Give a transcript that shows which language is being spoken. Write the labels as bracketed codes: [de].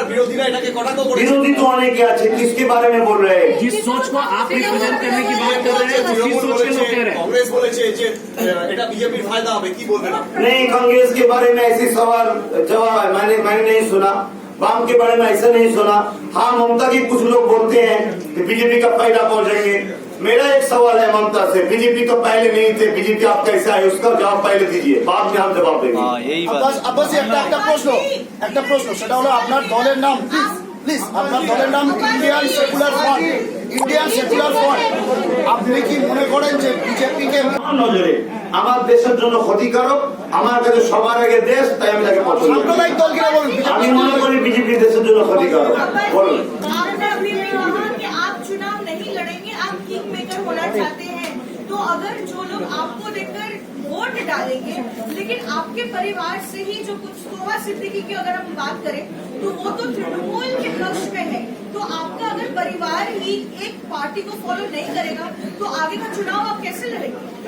[bn] বিরোধী তো অনেকে আছে, [hi] কিসকে বারে में बोल रहे हैं? जिस सोच को आप रिप्रेजेंट करने की बात कर रहे हैं, उसी सोच के लोग कह रहे हैं। [bn] कांग्रेस বলেছে যে এটা বিজেপির फायदा হবে, কি বলবেন আপনি? [hi] नहीं, कांग्रेस के बारे में ऐसी सवाल जवाब मैंने नहीं सुना। वाम के बारे में ऐसा नहीं सुना। हाँ, ममता की कुछ लोग बोलते हैं कि बीजेपी का फायदा पहुंचेंगे। मेरा एक सवाल है ममता से, बीजेपी तो पहले नहीं थे, बीजेपी आप कैसे आए, उसका जवाब पहले दीजिए, बाद में हम जवाब देंगे। [bn] আব্বাস একটা প্রশ্ন সেটা হলো আপনার দলের নাম, প্লিজ আপনার দলের নাম ইন্ডিয়ান সেকুলার ফ্রন্ট। আপনি কি মনে করেন যে বিজেপিকে নজরে আমার দেশের জন্য ক্ষতিকারক? আমার কাছে সবার আগে দেশ, তাই আমি তাকে পছন্দ করি। সাম্প্রদায়িক দল কিনা বলুন? আমি মনে করি বিজেপি দেশের জন্য ক্ষতিকারক। বলুন। [hi] आपने अभी भी कहा कि आप चुनाव नहीं लड़ेंगे, आप किंग मेकर होना चाहते हैं। तो अगर जो लोग आपको देखकर वोट डालेंगे, लेकिन आपके परिवार से ही जो कुछ सोहा सिद्दीकी की अगर हम बात करें तो वो तो तृणमूल के पक्ष में है, तो आपका अगर परिवार ही एक पार्टी को फॉलो नहीं करेगा तो आगे का चुनाव आप कैसे लड़ेंगे?